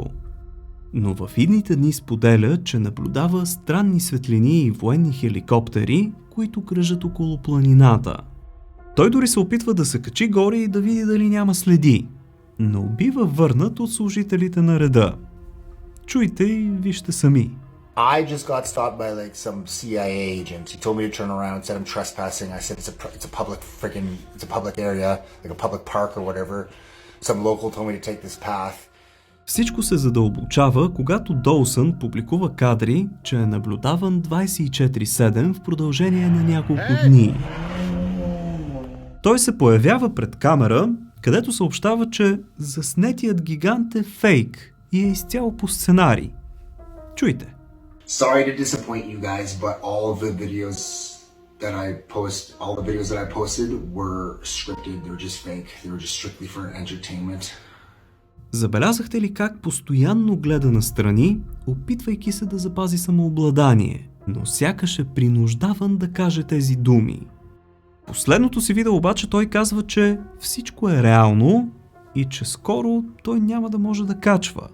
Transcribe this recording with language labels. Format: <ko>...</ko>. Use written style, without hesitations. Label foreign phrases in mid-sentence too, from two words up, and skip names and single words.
<bg>Но в идните дни споделя, че наблюдава странни светлини и военни хеликоптери, които кръжат около планината. Той дори се опитва да се качи горе и да види дали няма следи, но бива върнат от служителите на реда. Чуйте и вижте сами.</bg> <en>I just got stopped by like some CIA agent. He told me to turn around, said I'm trespassing. I said it's a public area, like a public park or whatever. Some local told me to take this path.</en> <bg>Всичко се задълбочава, когато Доусън публикува кадри, че е наблюдаван 24/7 в продължение на няколко дни. Той се появява пред камера, където съобщава, че заснетият гигант е фейк и е изцяло по сценарий. Чуйте.</bg> <en>Sorry to disappoint you guys, but all the videos that I posted were scripted. They were just fake. They were just strictly for entertainment.</en> <bg>Забелязахте ли как постоянно гледа настрани, опитвайки се да запази самообладание, но сякаш е принуждаван да каже тези думи? Последното си видео обаче той казва, че всичко е реално и че скоро той няма да може да качва.</bg>